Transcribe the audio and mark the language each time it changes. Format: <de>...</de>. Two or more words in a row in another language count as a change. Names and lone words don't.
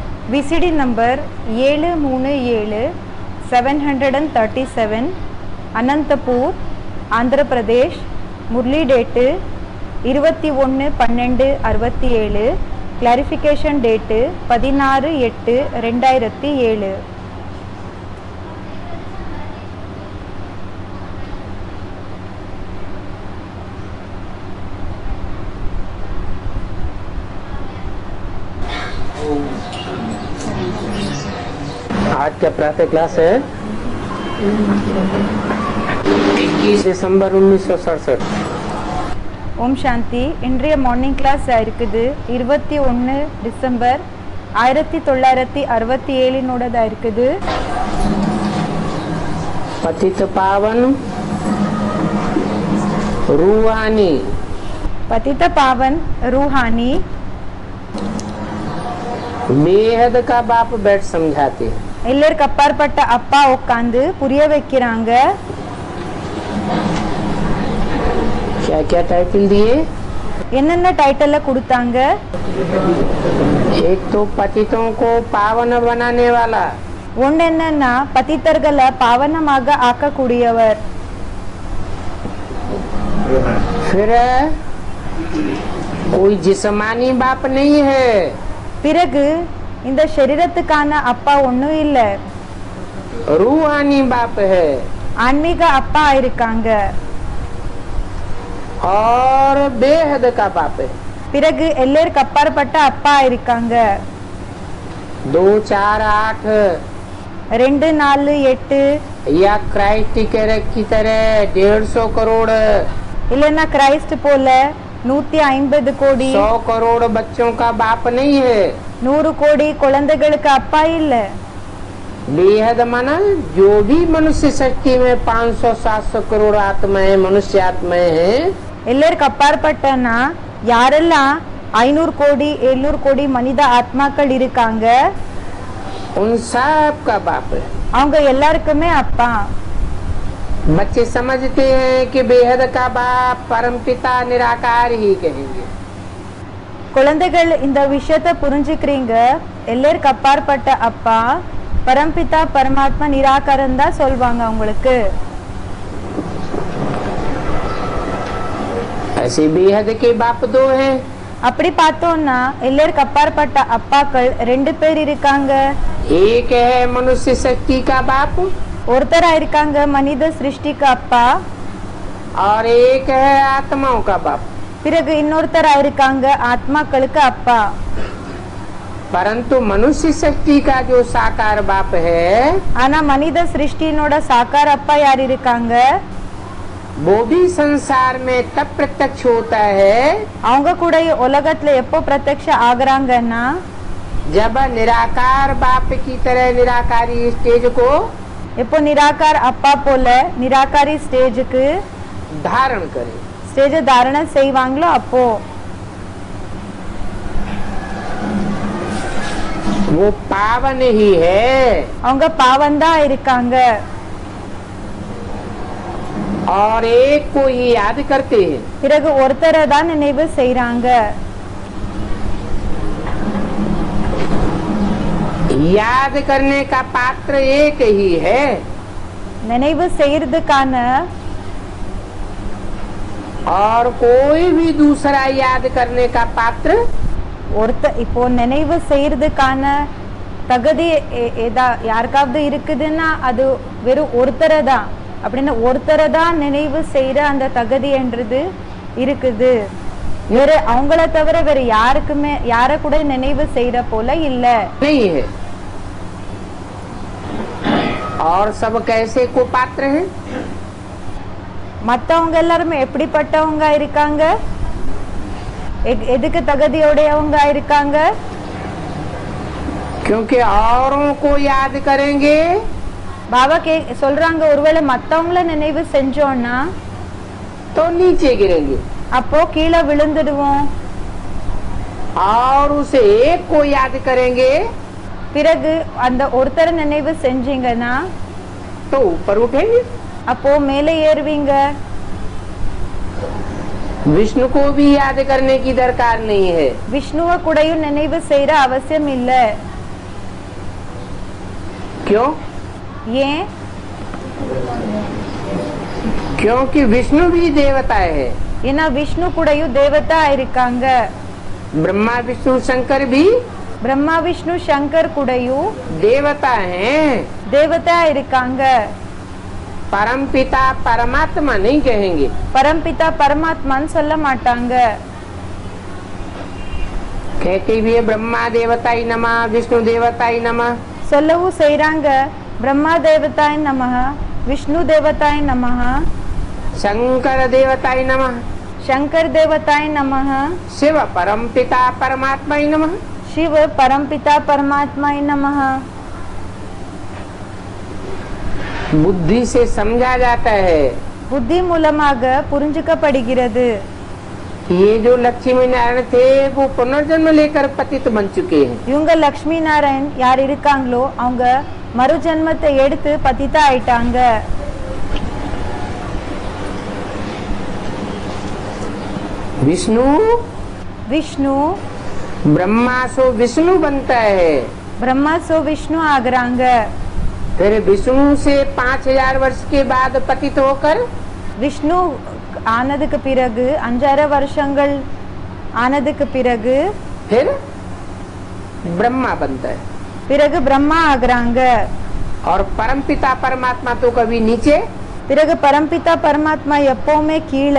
<en>VCD number</en> <ta>737 737 அனந்தபூர் ஆந்திர பிரதேஷ். முரளி டேட்டு 21/12/67.</ta> <en>clarification date</en> <ta>16/8/2007.</ta> <hi>आज क्या प्रातः क्लास है? 21 दिसंबर 1967.</hi> <ta>ஓம் சாந்தி. இன்றைய</ta> <en>morning class</en> <ta>இருக்குது 21 டிசம்பர் 1967 இருக்குது.</ta> <hi>पतित पावन रूहानी. पतित पावन रूहानी. बेहद का बाप बैठ समझाते हैं.</hi> <ta>எல்லாருக்கு அப்பாற்பட்ட அப்பா உட்கார்ந்து புரிய வைக்கிறாங்க.</ta> <hi>क्या क्या टाइटल दिए?</hi> <ta>என்னென்ன டைட்டில் கொடுத்தாங்க?</ta> <hi>एक तो पतितों को पावन बनाने वाला.</hi> <ta>ஒன்று என்னன்னா பதித்தர்களை பாவனமாக ஆக்கக்கூடியவர்.</ta> <hi>फिर कोई जिस्मानी बाप नहीं है.</hi> <ta>பிறகு இந்த शरीरத்துக்கான அப்பா ஒன்றும் இல்லை,</ta> <hi>रूहानी बाप है.</hi> <ta>ஆன்மீக அப்பா இருக்காங்க.</ta> <hi>और बेहद का बाप है.</hi> <ta>பிறகு எல்லாருக்கு அப்பாற்பட்ட அப்பா இருக்காங்க. 2 4 8 2 4 8</ta> <hi>या क्राइस्ट की तरह 150 करोड़</hi> <ta>இல்லைன்னா கிரைஸ்ட் போல 150 கோடி</ta> <hi>100 करोड़ बच्चों का बाप नहीं है.</hi> <ta>100 கோடி குழந்தைகளுக்கு அப்பா இல்ல.</ta> <hi>बेहद माना जो भी मनुष्य शक्ति में 500-700 करोड़ आत्माएं मनुष्य आत्माएं हैं.</hi> <ta>எல்லாருக்கு அப்பாற்பட்டனா யாரெல்லாம் 500 கோடி 700 கோடி மனித ஆத்மாக்கள் இருக்காங்க,</ta> <hi>उन सब का बाप है.</hi> <ta>அவங்க எல்லாருக்குமே அப்பா.</ta> <hi>बच्चे समझते हैं कि बेहद का बाप परमपिता निराकार ही कहेंगे.</hi> <ta>குழந்தைகள் இந்த விஷயத்தை புரிஞ்சுக்கிறீங்க. எல்லாருக்கு அப்பாற்பட்ட அப்பா பரம்பிதா பரமாத்மா நிராகரன் தான் சொல்வாங்க அவங்களுக்கு.</ta> <hi>ऐसे बेहद के बाप 2 हैं.</hi> <ta>அப்படி பார்த்தோம்னா எல்லாருக்கு அப்பாற்பட்ட அப்பாக்கள் 2 பேர் இருக்காங்க.</ta> <hi>एक है मनुष्य शक्ति का बाप</hi> <ta>ஒருத்தரா இருக்காங்க மனித சிருஷ்டிக்கு அப்பா,</ta> <hi>और एक है आत्माओं का बाप.</hi> <ta>பிறகு இன்னொருத்தரா இருக்காங்க ஆத்மாக்களுக்கு அப்பா.</ta> <hi>परंतु मनुष्य शक्ति का जो साकार बाप है,</hi> <ta>ஆனா மனித சிருஷ்டினோட சாக்கார அப்பா யார் இருக்காங்க?</ta> <hi>वो भी संसार में तब प्रत्यक्ष होता है</hi> <ta>அவங்க கூட உலகத்துல எப்போ பிரத்யக்ஷ ஆகுறாங்கன்னா</ta> <hi>जब निराकार बाप की तरह निराकारी स्टेज को</hi> <ta>எப்போ நிராகார் அப்பா போல நிராகாரி ஸ்டேஜுக்கு</ta> <hi>धारण करे.</hi> <ta>ஸ்டேஜ தாரணை செய்வாங்களோ அப்போ</ta> <hi>वो पावन ही है.</hi> <ta>அவங்க பாவந்தா இருக்காங்க.</ta> <hi>और एक को ही याद करते हैं.</hi> <ta>பிறகு ஒருத்தரை தான் நினைவு செய்றாங்க.</ta> <hi>याद करने का पात्र एक ही है.</hi> <ta>நினைவு செய்யறதுக்கான</ta> <hi>और कोई भी दूसरा याद करने का पात्र</hi> <ta>இப்போ நினைவு செய்யறதுக்கான தகுதி யாருக்காவது இருக்குதுன்னா அது வெறும் ஒருத்தரை தான். அப்படின்னா ஒருத்தரை தான் நினைவு செய்யற அந்த தகுதி என்றது இருக்குது. வேற அவங்கள தவிர வேற யாருக்குமே யார கூட நினைவு செய்யற போல இல்ல.</ta> <hi>नहीं है. और सब कैसे को पात्र हैं?</hi> <ta>மத்தவங்க எல்லாருமே எப்படிப்பட்டவங்க இருக்காங்க? எதுக்கு தகுதியோடையவங்க இருக்காங்க?</ta> <hi>क्योंकि औरों को याद करेंगे</hi> <ta>பாபா சொல்றாங்க ஒருவேளை மத்தவங்கள நினைவு செஞ்சோம்னா</ta> <hi>तो नीचे गिरेंगे.</hi> <ta>அப்போ கீழே விழுந்துடுவோம்.</ta> <hi>और उसे एक को याद करेंगे</hi> <ta>பிறகு அந்த ஒருத்தரை நினைவு செஞ்சீங்கன்னா</ta> <hi>तो ऊपर उठेंगे.</hi> <ta>அப்போ மேலே ஏறுவீங்க.</ta> <hi>विष्णु को भी याद करने की दरकार नहीं है.</hi> <ta>விஷ்ணுவை கூடயும் நினைவு செய்யற அவசியம் இல்ல.</ta> <hi>क्यों?</hi> <ta>ஏன்?</ta> <hi>क्योंकि विष्णु भी देवता है।</hi> <ta>ஏன்னா விஷ்ணு கூடயும் தேவதா இருக்காங்க.</ta> <hi>ब्रह्मा विष्णु शंकर भी</hi> <ta>பிரம்மா விஷ்ணு சங்கர் கூடயும்</ta> <hi>देवता हैं।</hi> <ta>தேவதா இருக்காங்க.</ta> <hi>परम पिता परमात्मा नहीं कहेंगे।</hi> <ta>பரம்பிதா பரமாத்மான்னு சொல்ல மாட்டாங்க.</ta> <hi>कहते भी है ब्रह्मा देवताय नमः, विष्णु देवताय नमः।</hi> <ta>சொல்லவும் செய்றாங்க.</ta> <hi>ब्रह्मा देवताय नमः, विष्णु देवताय नमः, शंकर देवताय नमः, शंकर देवताय नमः, शिव परम पिता परमात्माय नमः। शिव परमपिता परमात्माय नमः। बुद्धि से समझा जाता है।</hi> <ta>புத்தி மூலமாக புரிஞ்சுக்கப்படுகிறது.</ta> <hi>ये जो लक्ष्मी नारायण थे वो पुनर्जन्म लेकर पतित बन चुके हैं।</hi> <ta>இவங்க லக்ஷ்மி நாராயண் யார் இருக்காங்களோ அவங்க மறு ஜென்மத்தை எடுத்து பतिता ஆயிட்டாங்க.</ta> <hi>विष्णु</hi> <ta>விஷ்ணு</ta> <hi>ब्रह्मा सो विष्णु बनता है।</hi> <ta>பிரம்மா சோ விஷ்ணு ஆகுறாங்க.</ta> <hi>फिर विष्णु से 5000 वर्ष के बाद पतित होकर</hi> <ta>விஷ்ணு ஆனதுக்கு பிறகு 5000 வருஷங்கள் ஆனதுக்கு பிறகு</ta> <hi>फिर ब्रह्मा बनता है।</hi> <ta>பிறகு பிரம்மா ஆகுறாங்க.</ta> <hi>और परम पिता परमात्मा तो कभी नीचे</hi> <ta>பிறகு பரம்பிதா பரமாத்மா எப்பவுமே கீழே</ta>